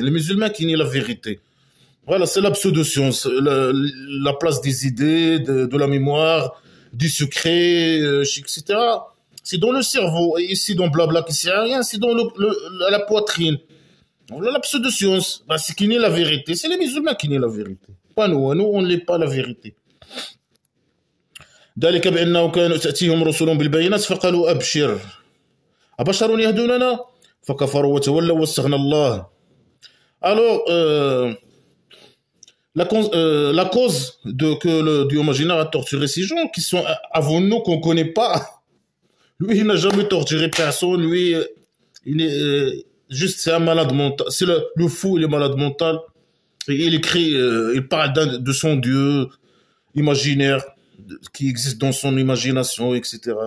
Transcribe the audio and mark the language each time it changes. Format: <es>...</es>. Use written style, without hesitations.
<fr>Les musulmans qui nient la vérité. Voilà, c'est la pseudo-science, la place des idées, de la mémoire, du secret, etc. C'est dans le cerveau. Et ici, dans blabla qui sert à rien, c'est dans la poitrine. Voilà la pseudo-science. Bah, c'est qui nie la vérité. C'est les musulmans qui nient la vérité. Pas nous. Nous, on ne l'est pas la vérité.</fr> <ar>ذلك بأنه كانوا تأتيهم رسلهم بالبينات فقالوا أبشر أبشر يهدوننا فكفروا وتولوا واستغنى الله.</ar> <fr>Alors, la cause que le Dieu imaginaire a torturé ces gens qui sont avant nous, qu'on ne connaît pas, lui, il n'a jamais torturé personne, lui, il est juste, c'est un malade mental, c'est le fou, il est malade mental, et il écrit, il parle de son Dieu imaginaire, qui existe dans son imagination, etc.</fr>